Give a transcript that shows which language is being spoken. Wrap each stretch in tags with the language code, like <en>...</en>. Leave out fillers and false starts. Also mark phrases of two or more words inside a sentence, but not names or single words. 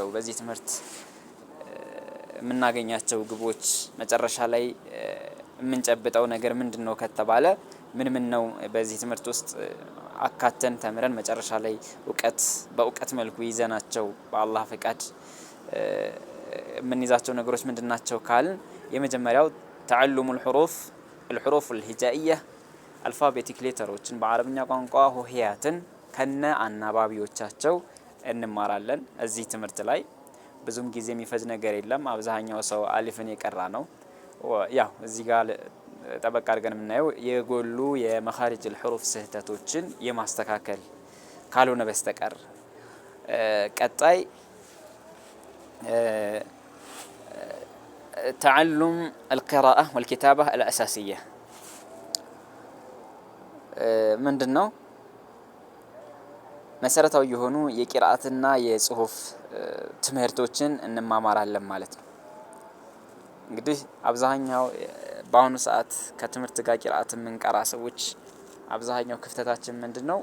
<am>በዚህ ትምህርት የምናገኛቸው ግቦች መጨረሻ ላይ የምንጨብጠው ነገር ምንድን ነው ከተባለ ምን ነው በዚህ ትምህርት ውስጥ አካተን ተምረን መጨረሻ ላይ በእውቀት መልኩ ይዘናቸው በአላህ ፈቃድ የምንይዛቸው ነገሮች ምንድን ናቸው ካልን የመጀመሪያው ተዓሉሙ</am> <ar>الحروف الهجائية</ar> <en>alphabetic letters</en> <am>በአረብኛ ቋንቋ ሆሄያትን ከነ አናባቢዎቻቸው እንማራለን። እዚህ ትምህርት ላይ ብዙም ጊዜ የሚፈጅ ነገር የለም። አብዛኛው ሰው አሊፍን የቀራ ነው። ያው እዚህ ጋር ጠበቅ አድርገን የምናየው የጎሉ የመኻሪጅ الحروف ስህተቶችን የማስተካከል ካልሆነ በስተቀር ቀጣይ</am> <ar>تعلم القراءة والكتابة الأساسية</ar> <am>ምንድነው? መሰረታዊ የሆኑ የቂራአትና የጽሁፍ ትምህርቶችን እንማማራለን ማለት ነው። እንግዲህ አብዛኛው በአሁኑ ሰዓት ከትምህርት ጋር ቂራአት የምንቀራ ሰዎች አብዛኛው ክፍተታችን ምንድነው?</am>